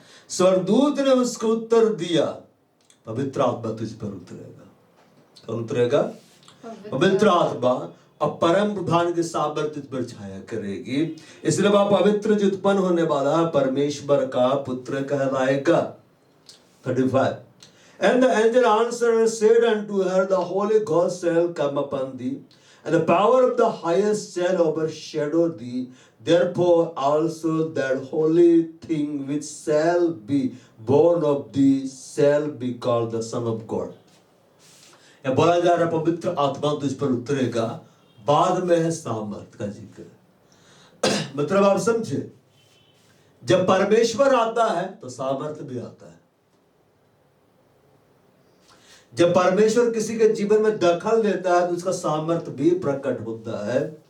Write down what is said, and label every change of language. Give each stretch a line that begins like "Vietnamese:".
Hindi: स्वर्गदूत ने उसको उत्तर दिया, पवित्र आत्मा तुझ पर उतरेगा। कौन उतरेगा? पवित्र आत्मा। अब परम प्रधान के साबर तुझ पर छाया करेगी, इसलिए वह पवित्र जो उत्पन्न होने वाला परमेश्वर का पुत्र कहलाएगा।
English: 35 And the angel answered and said unto her, the Holy Ghost shall come upon thee, And the power of the highest shall overshadow thee. Therefore also that holy thing which shall be born of thee shall be called the Son of God.
Hindi: या बोला जा रहा पवित्र आत्मा तुझ पर उतरेगा, बाद में है सामर्थ का जिक्र। मतलब आप समझे, जब परमेश्वर आता है तो सामर्थ भी आता है। जब परमेश्वर किसी के जीवन में दखल देता है तो उसका सामर्थ भी प्रकट होता है।